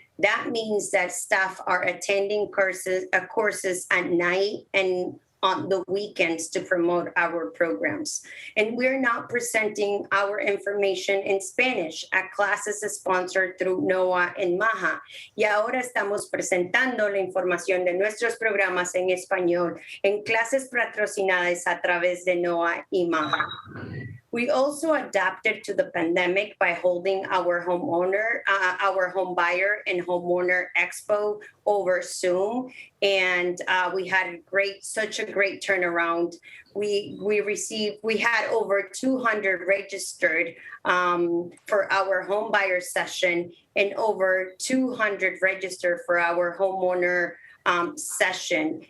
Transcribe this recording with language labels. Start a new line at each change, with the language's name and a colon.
English: That means that staff are attending courses at night and on the weekends to promote our programs. And we're not presenting our information in Spanish at classes sponsored through NOAA and MAHA.
Spanish: Y ahora estamos presentando la información de nuestros programas en español en clases patrocinadas a través de NOAA y MAHA.
English: We also adapted to the pandemic by holding our home buyer and homeowner expo over Zoom, and we had such a great turnaround. We had over 200 registered for our home buyer session and over 200 registered for our homeowner session.